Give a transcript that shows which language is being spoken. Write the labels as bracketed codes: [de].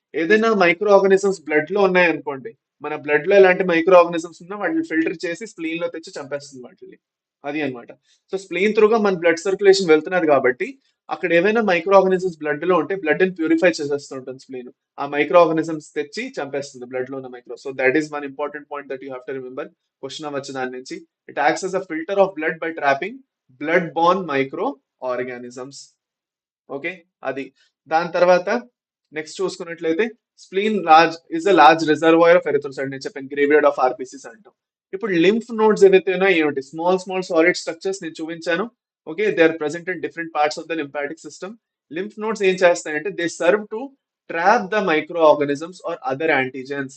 [te] ఏదైనా micro organisms blood లో ఉన్నాయనుకోండి, మన బ్లడ్ లో ఎలాంటి మైక్రో ఆర్గానిజమ్స్ ఉన్నా వాటిని ఫిల్టర్ చేసి స్ప్లీన్ లో తెచ్చి చంపేస్తుంది వాటిని. అది అన్నమాట. సో స్ప్లీన్ త్రూగా మన బ్లడ్ సర్క్యులేషన్ వెళ్తున్నది కాబట్టి అక్కడ ఏమైనా మైక్రో ఆర్గానిజమ్స్ బ్లడ్ లో ఉంటే బ్లడ్ ని ప్యూరిఫై చేసేస్తూ ఉంటుంది స్ప్లీన్. ఆ మైక్రో ఆర్గానిజమ్స్ తెచ్చి చంపేస్తుంది బ్లడ్ లో ఉన్న micro. [en] So that is one important point that you have to remember. [te] Question అవ్వచ్చు దాని నుంచి. [en] It acts as a filter of blood by trapping blood borne micro organisms. [te] Okay. అది. దాని తర్వాత నెక్స్ట్ చూసుకున్నట్లయితే [en] Spleen large is a large reservoir of erythrocyte. [te] నేను చెప్పాను graveyard of ఆర్బిసిస్ అంటాం. ఇప్పుడు లింఫ్ నోడ్స్ ఏవైతే ఉన్నాయో ఏమిటి? [en] small small solid structures [te] నేను చూపించాను. [en] Okay. They are present in different parts of the lymphatic system. Lymph nodes [te] ఏం చేస్తాయంటే [en] They serve to trap the micro organisms or other antigens.